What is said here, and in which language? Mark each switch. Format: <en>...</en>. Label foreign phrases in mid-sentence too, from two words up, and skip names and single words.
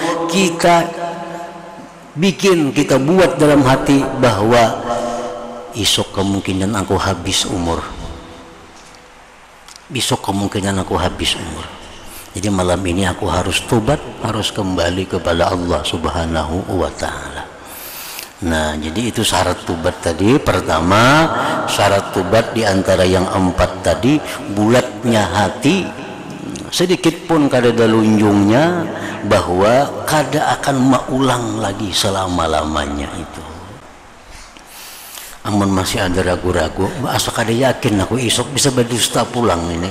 <id>Kita bikin, kita buat dalam hati bahwa esok kemungkinan aku habis umur, besok kemungkinan aku habis umur. Jadi malam ini aku harus tobat, harus kembali kepada</id> <ar>الله سبحانه وتعالى.</ar> <id>Nah, jadi itu syarat tobat tadi. Pertama, syarat tobat di antara yang 4 tadi,</id> <bjn>bulatnya hati, sedikit pun kada dalunjungnya bahwa kada akan maulang lagi selama-lamanya itu. Amun masih ada ragu-ragu, asa kada yakin aku esok bisa berdusta pulang ini.</bjn>